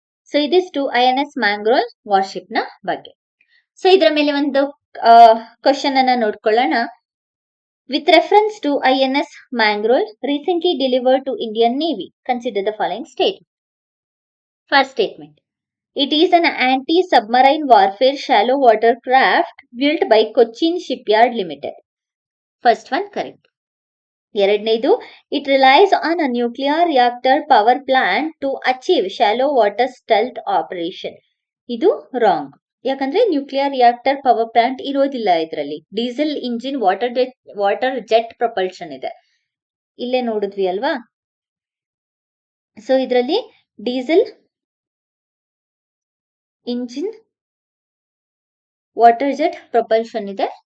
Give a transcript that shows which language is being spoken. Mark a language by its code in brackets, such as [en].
[kn] So ಇದಿಷ್ಟು INS ಮ್ಯಾಂಗ್ರೋಲ್ warship ನ ಬಗ್ಗೆ. ಸೊ ಇದರ ಮೇಲೆ ಒಂದು ಕ್ವಶನ್ ಅನ್ನ ನೋಡ್ಕೊಳ್ಳೋಣ. [en] With reference to INS Mangrol recently delivered to Indian Navy, consider the following statement. First statement, it is an anti-submarine warfare shallow water craft built by Cochin Shipyard Limited. First one correct. ಎರಡನೇದು, it relies on a nuclear reactor power plant to achieve shallow water stealth operation. [kn] ಇದು wrong, ಯಾಕಂದ್ರೆ nuclear reactor power plant ಇರೋದಿಲ್ಲ ಇದರಲ್ಲಿ. Diesel engine water jet propulsion ಇದೆ, ಇಲ್ಲೇ ನೋಡಿದ್ವಿ ಅಲ್ವಾ? So ಇದರಲ್ಲಿ diesel engine water jet propulsion ಇದೆ.